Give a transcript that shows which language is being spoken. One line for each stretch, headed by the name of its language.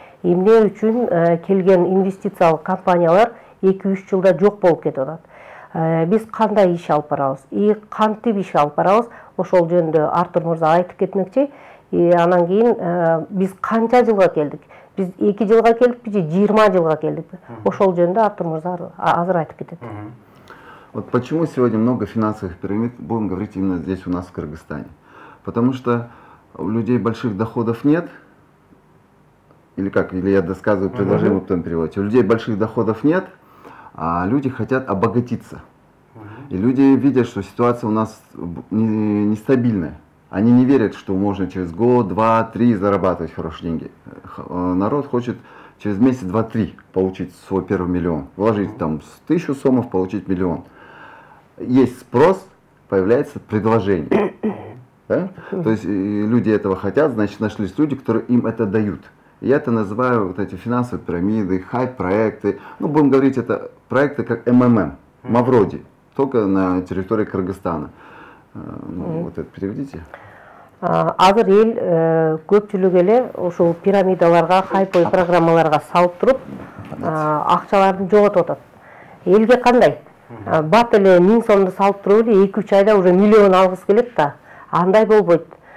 Kyrgyz: Эмне үчүн келген инвестициялык компаниялар 2-3 жылда жок болуп кетип атат. Биз кандай иш алып барабыз? И кантип иш алып барабыз? Ошол жөнүндө Артур мырза айтып кетмекчи. Анан кийин биз канча жылга келдик? Биз 2 жылга келдикпи же 20 жылга келдикпи? Ошол жөнүндө Артур мырза азыр айтып кетет.
Russian: Вот почему сегодня много финансовых пирамид, будем говорить именно здесь у нас в Кыргызстане. Потому что у людей больших доходов нет, или как, или я досказываю предложение, потом переводите. У людей больших доходов нет, а люди хотят обогатиться. И люди видят, что ситуация у нас нестабильная. Они не верят, что можно через год, 2-3 зарабатывать хорошие деньги. Народ хочет через месяц, 2-3 получить свой первый миллион. Вложить там 1000 сомов, получить миллион. Есть спрос, появляется предложение. Да? То есть люди этого хотят, значит нашлись люди, которые им это дают. Я это называю вот эти финансовые пирамиды, хайп-проекты. Ну, будем говорить, это проекты как МММ, Мавроди, только на территории Кыргызстана. Вот это переведите.
Kyrgyz: Азыр эл көпчүлүк эле ушул пирамидаларга, хайп программаларга салып туруп, акчаларын жоготуп атат. Элге кандай? Бат эле 1000 сомду салып туруп эле 2-3 айда уже миллион алгысы келет да. Андай болбойт.